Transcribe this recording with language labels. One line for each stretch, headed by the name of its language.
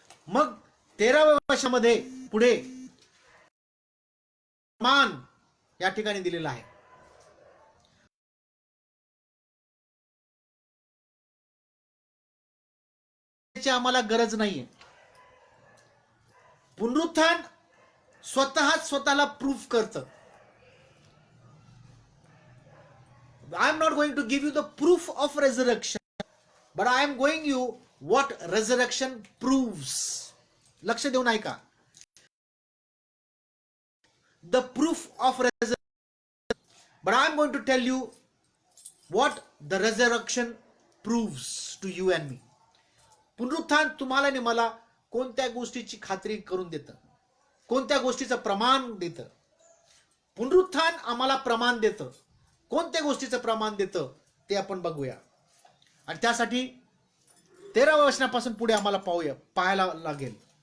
Marathi: मग 13व्या वर्षामध्ये पुढे प्रमाण या ठिकाणी दिलेला आहे. आम्हाला गरज नाहीये. पुनरुत्थान स्वतःला प्रूफ करतं.
English: I am not going to give you the proof of resurrection, but I am going you what resurrection proves.
Marathi: लक्ष देऊन ऐका.
English: The proof of resurrection, but I am going to tell you what the resurrection proves to you and me.
Marathi: पुनरुत्थान तुम्हाला आणि मला कोणत्या गोष्टीची खात्री करून देतं, कोणत्या गोष्टीचं प्रमाण देतं. पुनरुत्थान आम्हाला प्रमाण देतं. कोणत्या गोष्टीचं प्रमाण देतं ते आपण बघूया. आणि त्यासाठी 13व्या वचनापासून पुढे आम्हाला पाहायला लागेल.